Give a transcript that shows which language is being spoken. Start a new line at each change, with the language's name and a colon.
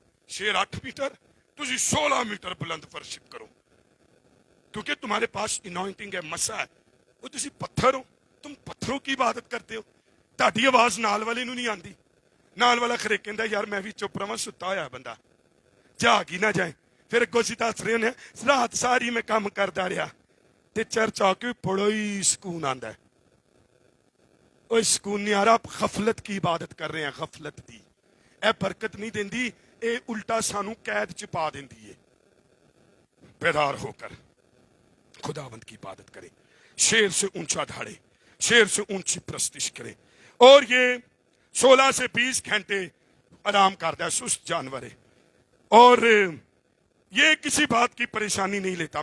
Urdu: شیر 8 میٹر تسی 16 میٹر بلند ورشپ کرو کیونکہ تمہارے پاس انوائنٹنگ ہے, مسا ہے.
Punjabi: وہ تسی پتھر ہو,
Urdu: تم پتھروں کی عبادت کرتے ہو.
Punjabi: تہاڈی آواز نال والے نوں نہیں آندی. نال والا خرے کہندا یار میں بھی چپ رہاں, ستا ہویا بندہ جاگ ہی نہ جائے. پھر اگوں سی دس رہے ہونے رات ساری میں کام کردا رہا تے چرچ آ کے بڑا ہی سکون آندا ہے.
Urdu: اوہ سکون نہیں آ رہا, آپ غفلت کی عبادت کر رہے ہیں,
Punjabi: غفلت دی. اے برکت نہیں دیندی, اے الٹا سانو قید چ پا دیندی ہے.
Urdu: بیدار ہو کر خداوند کی عبادت کریں, شیر سے اونچا دھاڑے, شیر سے اونچی پرستش کریں. اور یہ 16 سے 20 گھنٹے آرام کرتا ہے, سست جانور ہے. اور یہ کسی بات کی پریشانی نہیں لیتا.